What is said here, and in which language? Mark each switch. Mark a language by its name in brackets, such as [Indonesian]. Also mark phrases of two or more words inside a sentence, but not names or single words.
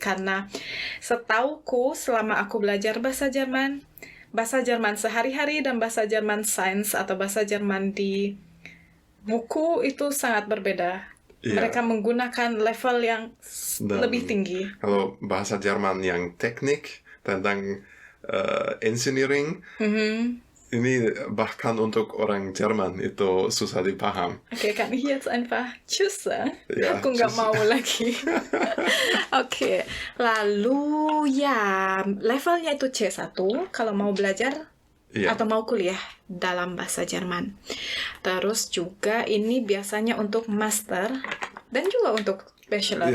[Indonesian] Karena setauku selama aku belajar bahasa Jerman sehari-hari dan bahasa Jerman sains atau bahasa Jerman di buku itu sangat berbeda. Iya. Mereka menggunakan level yang lebih tinggi. Kalau bahasa Jerman yang teknik tentang engineering, ini bahkan untuk orang Jerman itu susah dipaham. Oke, [German] kann ich jetzt einfach tschüss sagen? Ja, [Indonesian] Aku nggak [German] tschüss. [Indonesian] mau lagi. Oke, lalu ya levelnya itu C1 kalau mau belajar Iya. atau mau kuliah dalam bahasa Jerman. Terus juga ini biasanya untuk master dan juga untuk bachelor.